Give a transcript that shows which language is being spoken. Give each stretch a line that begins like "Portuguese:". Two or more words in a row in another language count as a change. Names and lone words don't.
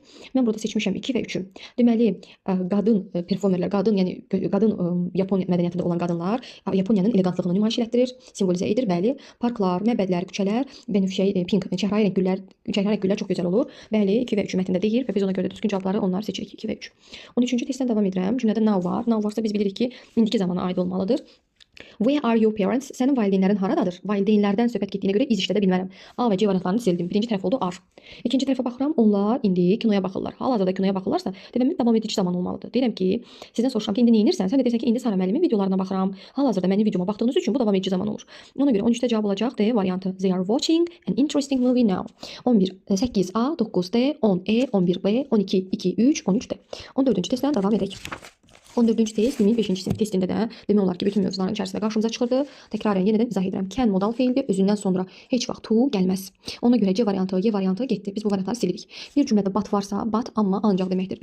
Azerbaijani: Mən burada seçmişəm 2 və 3-ü. Deməli, qadın performerlər, qadın Yapon mədəniyyətində olan qadınlar Yaponiyanın elegantlığını nümayiş etdirir, simvolizə edir. Bəli, parklar, məbədlər, küçələr, bənövşəyi, pink, çəhrayı rəng güllər çox gözəl olur. Bəli, 2 və 3 mətndə deyir və biz ona görə də düzgün cavabları onlar seçirik 2 və 3. 13-cü testdən davam edirəm. Cümlədə now var. Now varsa biz bilirik ki, indiki zamana aid olmalıdır.
English: Where are your parents?
Azerbaijani: Sənin valideynlərin haradadır? Valideynlərdən söhbət getdiyinə görə iz işlədə bilmərəm. A və C variantlarını sildim. Birinci tərəf oldu are. İkinci tərəfə baxıram. Onlar indi kinoya baxırlar. Hal-hazırda kinoya baxırlarsa, deməli davam edici zaman olmalıdır. Deyirəm ki, sizdən soruşuram ki, indi nə edirsən? Sən də deyirsən ki, indi Sara müəllimin videolarına baxıram. Hal-hazırda mənim videoma baxdığınız üçün bu davam edici zaman olur. Ona görə 13-də cavab olacaq D variantı.
English: They are watching an interesting movie now.
Azerbaijani: 11, 8A, 9D, 10E, 11B, 12, 2, 3, 13D. 14-cü testdən davam edək. 14-cü test, 5-ci sinif testində də demək olar ki, bütün mövzuların içərisində qarşımıza çıxırdı. Təkrarən yenidən izah edirəm. Can modal feildir, özündən sonra heç vaxt to gəlməz. Ona görə C variantı, Y variantı getdi. Biz bu variantları silirik. Bir cümlədə but varsa, but amma ancaq deməkdir.